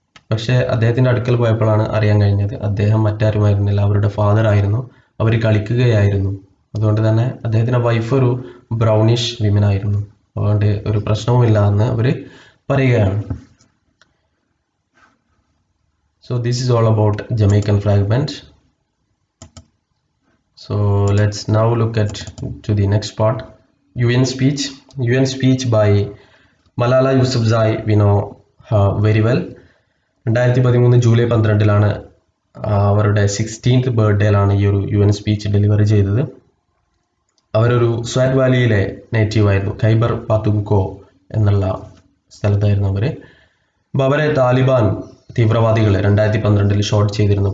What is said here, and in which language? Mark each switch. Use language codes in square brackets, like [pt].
[ml] പക്ഷേ അദ്ദേഹത്തിൻ്റെ അടുക്കൽ പോയപ്പോഴാണ് അറിയാൻ കഴിഞ്ഞത് അദ്ദേഹം മറ്റാരുമായിരുന്നില്ല, അവരുടെ ഫാദർ ആയിരുന്നു. അവർ കളിക്കുകയായിരുന്നു. അതുകൊണ്ട് തന്നെ അദ്ദേഹത്തിൻ്റെ വൈഫ് ഒരു ബ്രൗണിഷ് വിമൻ ആയിരുന്നു. അതുകൊണ്ട് ഒരു പ്രശ്നവുമില്ല എന്ന് അവർ പറയുകയാണ്. [en] So this is all about Jamaican fragment. So let's now look at to the next part. UN speech by Malala Yousafzai. We know her very well. [ml] 2013 July 12 അവരുടെ 16th ബർത്ത്ഡേയിലാണ് ഈ ഒരു UN സ്പീച്ച് ഡെലിവറി ചെയ്തത്. അവരൊരു സ്വാറ്റ് വാലിയിലെ native ആയിരുന്നു. ഖൈബർ പാത്തുങ്കോ എന്നുള്ള സ്ഥലത്തായിരുന്നു അവർ. അപ്പോൾ അവരെ താലിബാൻ തീവ്രവാദികൾ 2012 ഷോട്ട് ചെയ്തിരുന്നു.